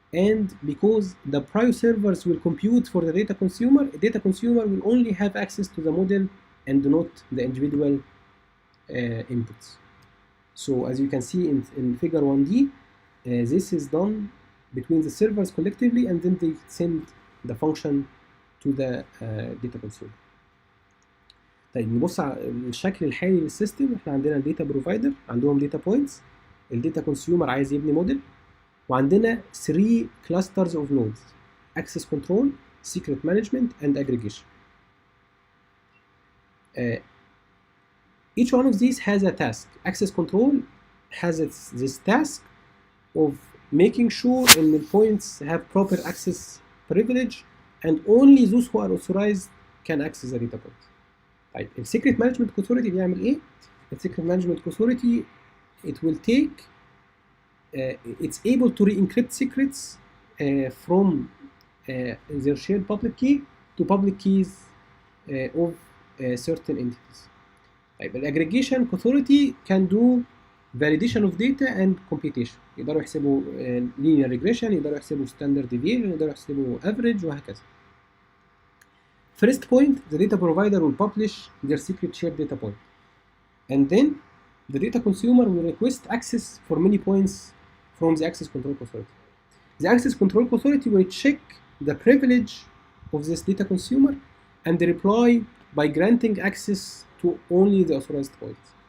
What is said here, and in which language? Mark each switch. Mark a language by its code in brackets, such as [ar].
[en] And because the Prio servers will compute for the data consumer will only have access to the model and not the individual inputs. So as you can see in figure 1d, this is done between the servers collectively, and then they send the function to the data consumer. [ar] طيب نبص على الشكل الحالي للسيستم. احنا عندنا الداتا بروفايدر عندهم داتا بوينتس، الداتا كونسيومر عايز يبني موديل، وعندنا [en] 3 clusters of nodes: access control, secret management, and aggregation. Each one of these has a task. Access control has this task of making sure that the points have proper access privilege and only those who are authorized can access the data points. [ar] طيب السيكريت مانجمنت كوثوريتي [en] بيعمل ايه؟ السيكريت management authority it will take it's able to re-encrypt secrets from their shared public key to public keys of certain entities. [ar] طيب الاجريجيشن كوثوريتي [en] can do validation of data and computation. [ar] يقدروا يحسبوا linear regression، يقدروا يحسبوا standard deviation، يقدروا يحسبوا average وهكذا. [en] First point, the data provider will publish their secret shared data point, and then the data consumer will request access for many points from the access control authority. The access control authority will check the privilege of this data consumer and reply by granting access to only the authorized points.